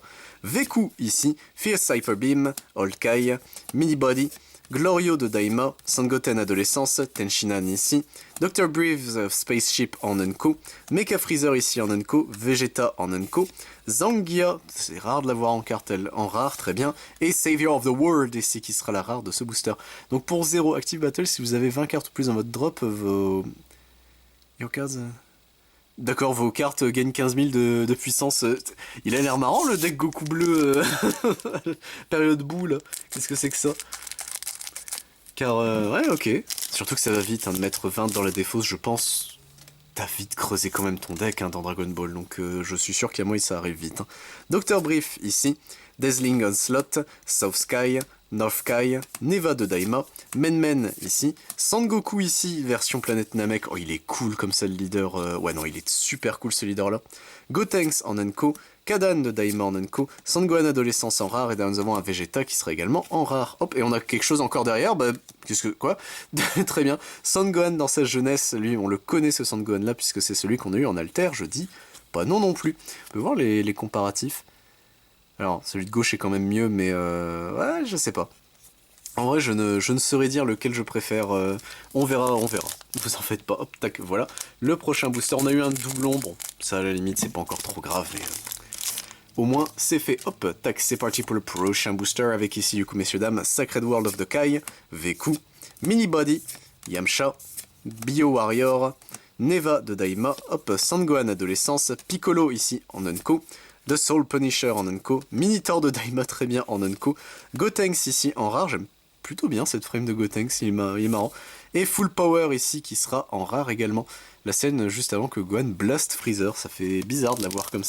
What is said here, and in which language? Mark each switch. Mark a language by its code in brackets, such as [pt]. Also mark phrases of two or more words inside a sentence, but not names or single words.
[fr] Veku ici, Fierce Hyper Beam, Old Kai, Mini Body, Glorio de Daima, Sangoten Adolescence, Tenshinhan ici, Dr. Brief's Spaceship en Unco, Mecha Freezer ici en Unco, Vegeta en Unco, Zangia, c'est rare de l'avoir en cartel, en rare, très bien, et Savior of the World ici qui sera la rare de ce booster. Donc pour 0 Active Battle, si vous avez 20 cartes ou plus dans votre drop, vos... [en] Your cards... [fr] D'accord, vos cartes gagnent 15 000 de puissance. Il a l'air marrant le deck Goku bleu, période boue là. Qu'est-ce que c'est que ça? Car, ouais, ok. Surtout que ça va vite, hein, de mettre 20 dans la défausse, je pense. T'as vite creusé quand même ton deck hein, dans Dragon Ball, donc je suis sûr qu'à moi ça arrive vite. Hein. Dr. Brief ici, Dazzling Onslaught, South Sky, North Kai, Neva de Daima, Men ici, Sangoku ici, version Planète Namek, oh il est cool comme ça le leader, ouais non il est super cool ce leader là, Gotenks en Enko, Kadan de Daima en Enko, Sangohan Adolescence en rare, et derrière nous avons un Vegeta qui sera également en rare, hop, et on a quelque chose encore derrière, bah, qu'est-ce que, quoi? Très bien, Sangohan dans sa jeunesse, lui on le connaît ce Sangohan là, puisque c'est celui qu'on a eu en alter, je dis pas non non plus, on peut voir les comparatifs. Alors, celui de gauche est quand même mieux, mais ouais, je sais pas. En vrai, je ne saurais dire lequel je préfère. On verra, on verra. Vous en faites pas. Hop, tac, voilà. Le prochain booster, on a eu un doublon. Bon, ça à la limite, c'est pas encore trop grave, mais au moins, c'est fait. Hop, tac, c'est parti pour le prochain booster avec ici, du coup, messieurs, dames, Sacred World of the Kai, Veku, Mini Body, Yamcha, Bio Warrior, Neva de Daima, hop, Sangohan Adolescence, Piccolo ici en Unco, The Soul Punisher en Unco, Minitor de Daima très bien en Unco, Gotenks ici en rare, j'aime plutôt bien cette frame de Gotenks, il est marrant, et Full Power ici qui sera en rare également, la scène juste avant que Gohan blast Freezer, ça fait bizarre de la voir comme ça.